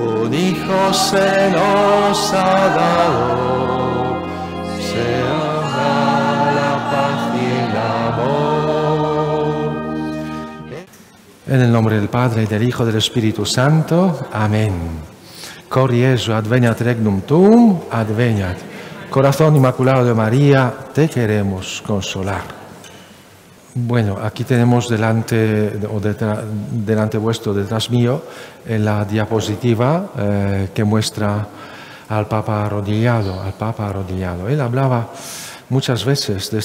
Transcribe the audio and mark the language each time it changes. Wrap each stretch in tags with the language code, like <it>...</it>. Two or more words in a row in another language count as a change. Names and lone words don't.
<es>un Hijo se nos ha dado, se haga la paz y el amor. En el nombre del Padre, y del Hijo, y del Espíritu Santo. Amén.</es> <la>Cor Jesu, adveniat regnum tuum, adveniat.</la> <es>Corazón Inmaculado de María, te queremos consolar. Bueno, aquí tenemos delante vuestro, detrás mío, en la diapositiva que muestra al Papa arrodillado, Él hablaba muchas veces de</es>